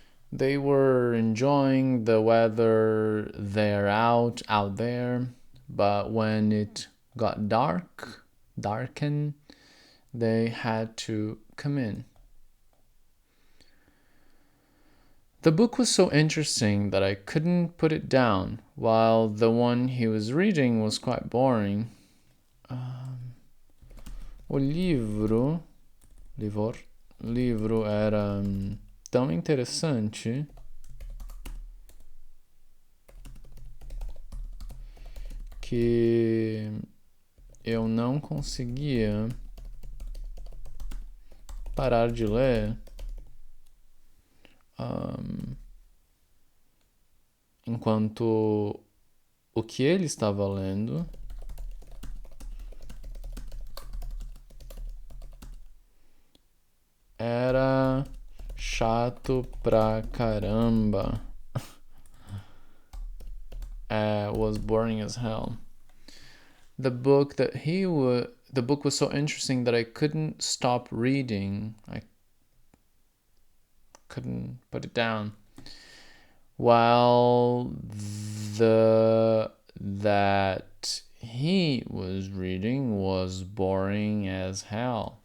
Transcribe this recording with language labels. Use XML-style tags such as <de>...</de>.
<en>They were enjoying the weather out there, but when it got darken, they had to come in. The book was so interesting that I couldn't put it down, while the one he was reading was quite boring.</en> <pt>O livro era tão interessante que eu não conseguia parar de ler enquanto o que ele estava lendo era chato pra caramba.</pt> <en>Was boring as hell. The book was so interesting that I couldn't stop reading. I couldn't put it down. While that he was reading was boring as hell.</en>